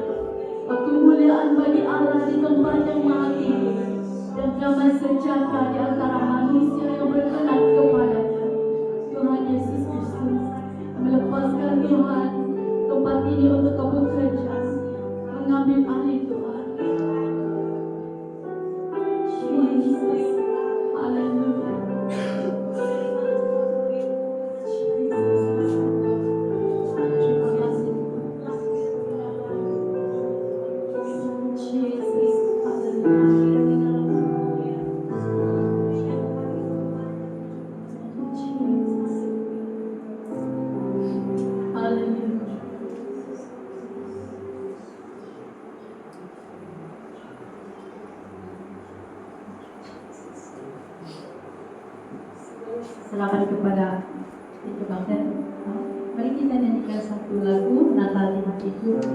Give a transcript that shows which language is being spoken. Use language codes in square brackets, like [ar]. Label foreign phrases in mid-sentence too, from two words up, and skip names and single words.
[id] Kemuliaan bagi Allah di tempat yang maha tinggi dan damai sejahtera di antara manusia yang berkenan kepadanya. Tuhan Yesus Kristus, melepaskan Tuhan tempat ini untuk Kau bekerja, mengambil alih Tuhan. Jesus, haleluya. Terima kasih. Jesus, haleluya. Haleluya. Serahkan kepada itu Bangsa. Mari kita nyanyikan satu lagu Natal di hatiku.